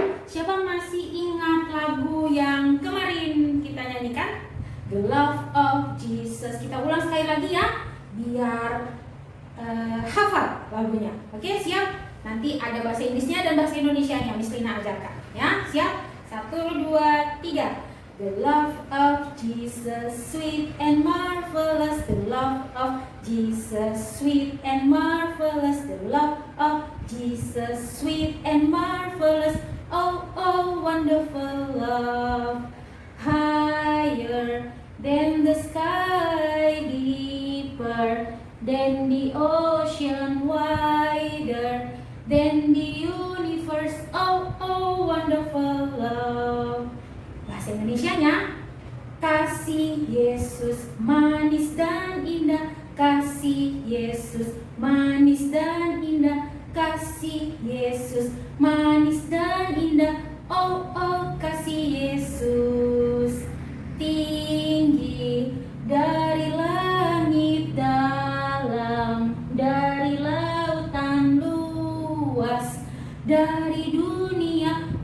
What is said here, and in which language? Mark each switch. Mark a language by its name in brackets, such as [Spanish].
[Indonesian] Siapa masih ingat lagu yang kemarin kita nyanyikan? The Love of Jesus. Kita ulang sekali lagi ya, biar hafal lagunya. Oke, siap? Nanti ada bahasa Inggrisnya dan bahasa Indonesianya Miss Lina ajarkan. Ya, siap? 1, 2, 3. [English] The love of Jesus, sweet and marvelous. The love of Jesus, sweet and marvelous. The love of Jesus, sweet and marvelous. Oh, oh, wonderful love. Higher than the sky, deeper than the ocean, wider than the universe. Oh, oh, wonderful love. [Indonesian] Bahasa Indonesianya, kasih Yesus manis dan indah, kasih Yesus manis dan indah, kasih Yesus manis dan indah. Oh, oh, kasih Yesus tinggi dari langit dalam, dari lautan luas, dari dunia.